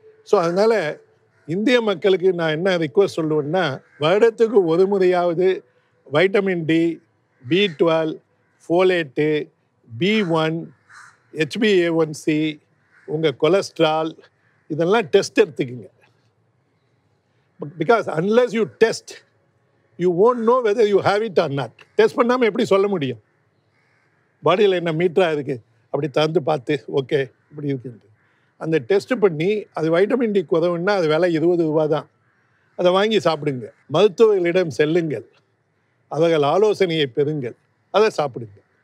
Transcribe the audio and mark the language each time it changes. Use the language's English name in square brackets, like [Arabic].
[Tamil] So அதனால் இந்திய மக்களுக்கு நான் என்ன ரிக்வஸ்ட் சொல்லுவேன்னா, வருடத்துக்கு ஒரு முறையாவது vitamin D, B12, ஃபோலேட்டு, B1, HbA1c, உங்கள் கொலஸ்ட்ரால் இதெல்லாம் டெஸ்ட் எடுத்துக்குங்க. [English] Because unless you test you won't know whether you have it or not. [Tamil] Test பண்ணாமல் எப்படி சொல்ல முடியும் பாடியில் என்ன மீட்டராக இருக்குது? அப்படி திறந்து பார்த்து ஓகே இப்படி இருக்குது. அந்த டெஸ்ட் பண்ணி அது வைட்டமின் டி குறைவுன்னா அது விலை 20 ரூபா தான். அதை வாங்கி சாப்பிடுங்க. மருத்துவர்களிடம் செல்லுங்கள், அவர்கள் ஆலோசனையை பெறுங்கள், அதை சாப்பிடுங்க.